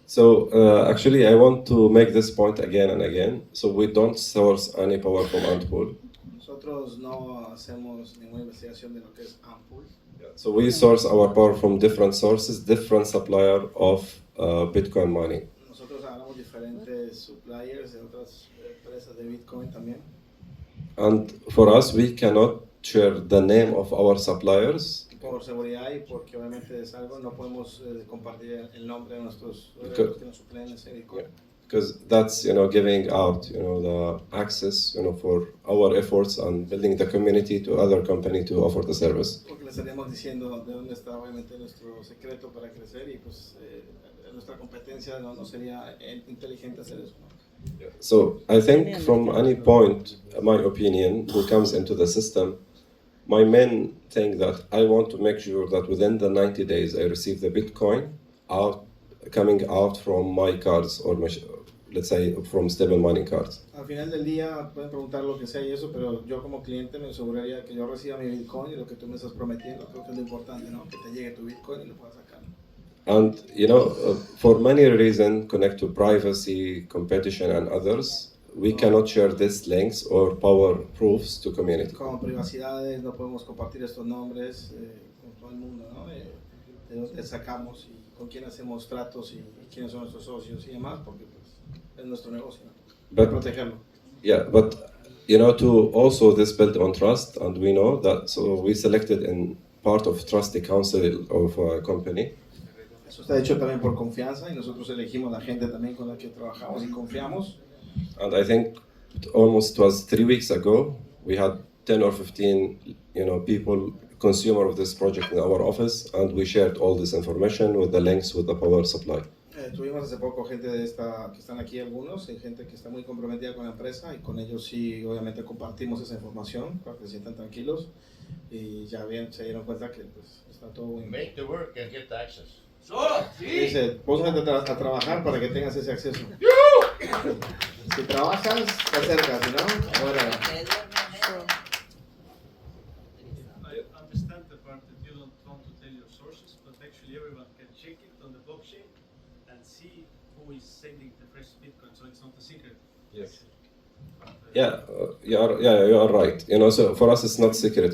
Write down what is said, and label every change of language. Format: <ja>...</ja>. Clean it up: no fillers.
<en>So actually, I want to make this point again and again. So we don't source any power from Antpool.</en> <es>Nosotros no hacemos ninguna investigación de lo que es Ampul.</es> <en>So we source our power from different sources, different supplier of Bitcoin mining.</en> <es>Nosotros agarramos diferentes suppliers de otras empresas de Bitcoin también.</es> <en>And for us, we cannot share the name of our suppliers.</en> <es>Por seguridad y porque obviamente es algo, no podemos compartir el nombre de nuestros</es> <en>Okay.</en> <es>que nos suplen ese Bitcoin.</es> <en>Because that's, giving out, the access, for our efforts and building the community to other company to offer the service.</en> <es>Porque le estaríamos diciendo de dónde está obviamente nuestro secreto para crecer y pues nuestra competencia no sería inteligente hacer eso, ¿no?</es> <en>So I think from any point, my opinion, who comes into the system, my main thing that I want to make sure that within the 90 days I receive the Bitcoin coming out from my cards or let's say from stable mining cards.</en> <es>Al final del día pueden preguntar lo que sea y eso, pero yo como cliente me aseguraría que yo reciba mi Bitcoin y lo que tú me estás prometiendo, creo que es lo importante, ¿no? Que te llegue tu Bitcoin y lo puedas sacar.</es> <en>And for many reasons connect to privacy, competition, and others, we cannot share these links or power proofs to community.</en> <es>Como privacidades no podemos compartir estos nombres con todo el mundo, ¿no? De dónde sacamos y con quién hacemos tratos y quiénes son nuestros socios y demás, porque pues, es nuestro negocio, ¿no?</es> <en>But</en> <es>Protegerlo.</es> <en>yeah, but to also this build on trust, and we know that. So we selected in part of trusty council of a company.</en> <es>Eso está hecho también por confianza y nosotros elegimos la gente también con la que trabajamos y confiamos.</es> <en>And I think almost it was 3 weeks ago, we had 10 or 15, people, consumer of this project in our office, and we shared all this information with the links with the power supply.</en> <es>Tuvimos hace poco gente de esta que están aquí algunos, y gente que está muy comprometida con la empresa y con ellos sí obviamente compartimos esa información para que se sientan tranquilos y ya bien se dieron cuenta que pues, está todo muy bien.</es> <en>Make the work and get the access.</en> <es>Dice, póngate a trabajar para que tengas ese acceso. Si trabajas, te acercas, ¿no? Ahora.</es> <en>I understand the part that you don't want to tell your sources, but actually everyone can check it on the blockchain and see who is sending the fresh Bitcoin, so it's not a secret. Yes. You are right. So for us it's not secret.</en>